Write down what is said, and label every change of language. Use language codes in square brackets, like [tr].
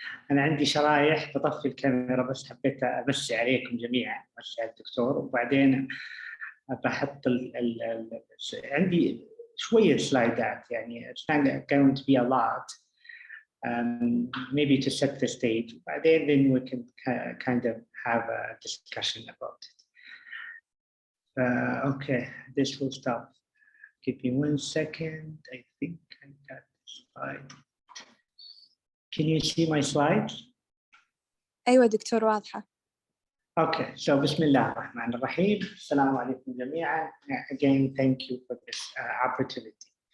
[ar] أنا عندي شرايح، بطفي الكاميرا بس حبيت أمسي عليكم جميعا، أمسي على الدكتور، وبعدين بحط عندي شوية سلايدات يعني [en] it's not going to be a lot. Maybe to set the stage. Then we can kind of have a discussion about it. Okay, this will stop. Give me 1 second. I think I got the slide. Can you see my slides? [ar] أيوة دكتور، واضحة. [en] Okay, so [ar] بسم الله الرحمن الرحيم. السلام عليكم جميعا. [en] Again, thank you for this opportunity.